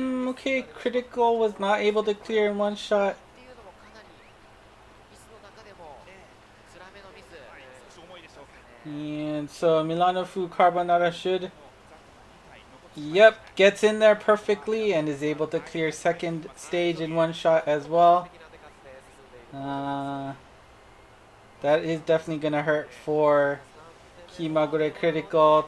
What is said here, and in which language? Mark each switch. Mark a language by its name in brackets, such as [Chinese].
[English] Okay, Critical was not able to clear in one shot. [Japanese] っていうのもかなりミスの中でも辛めのミス。少し重いでしょうか。 [English] And so Milano Fu Carbonara should, yep, gets in there perfectly and is able to clear second stage in one shot as well. That is definitely going to hurt for Kimagure Critical.